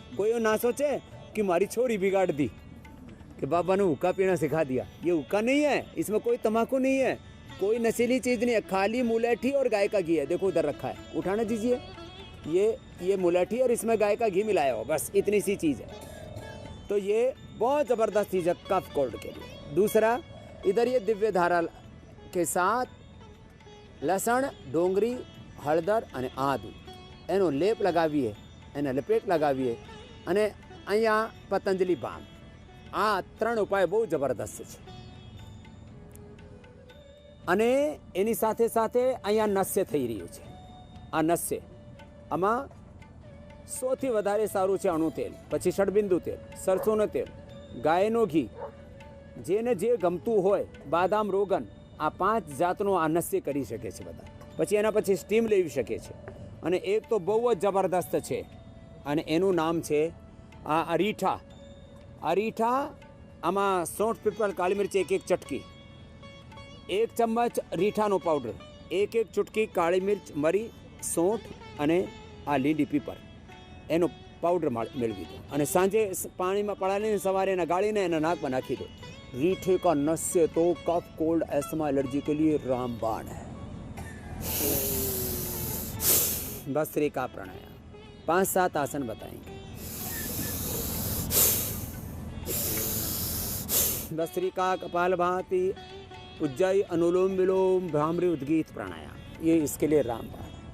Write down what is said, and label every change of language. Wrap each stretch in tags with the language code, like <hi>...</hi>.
<hi>कोई ना सोचे कि हमारी छोरी बिगाड़ दी कि बाबा ने हुक्का पीना सिखा दिया. ये हुक्का नहीं है, इसमें कोई तम्बाकू नहीं है, कोई नशीली चीज़ नहीं है, खाली मुलेठी और गाय का घी है. देखो उधर रखा है, उठाने दीजिए. ये मुलेठी और इसमें गाय का घी मिलाया हो, बस इतनी सी चीज़ है. तो ये बहुत ज़बरदस्त चीज़ है कफ कोल्ड के लिए. दूसरा, इधर ये दिव्य धारा के साथ लसण, डोंगरी, हळदर</hi> <gu>અને આદુ એનો લેપ લગાવીએ, એને લપેટ લગાવીએ અને અહીંયા પતંજલિ બામ. આ ત્રણ ઉપાય બહુ જબરદસ્ત છે. અને એની સાથે સાથે અહીંયા નસ્ય થઈ રહ્યું છે. આ નસ્ય આમાં સૌથી વધારે સારું છે અણુ તેલ, પછી ષડબિંદુ તેલ, સરસોનું તેલ, ગાયનો ઘી, જેને જે ગમતું હોય, બાદામ, રોગન, આ 5 જાતનો આ નસ્ય કરી શકે છે બધા. પછી એના પછી સ્ટીમ લેવી શકે છે. અને એક તો બહુ જ જબરદસ્ત છે અને એનું નામ છે આ અરીઠા. અરીઠા, આમાં સौंठ, પીપળ, કાળી મિર્ચ એક ચટકી, 1 ચમચ રીઠાનો પાવડર, એક ચૂટકી કાળી મિર્ચ, મરી, સौंठ અને આ લીલી પીપળ, એનો પાવડર મેળવી દો. અને સાંજે પાણીમાં પલાળીને સવારે એને ગાળીને એના નાકમાં નાખી દો.</gu> <hi>रीठे का नस्य तो कफ, कोल्ड, एस्थमा, एलर्जी के लिए रामबाण है. भस्त्रिका प्राणायाम 5-7 आसन बताएंगे. भस्त्रिका, कपालभाति, उज्जाई, अनुलोम विलोम, भ्रामरी, उद्गीत प्राणायाम, ये इसके लिए रामबाण है.</hi>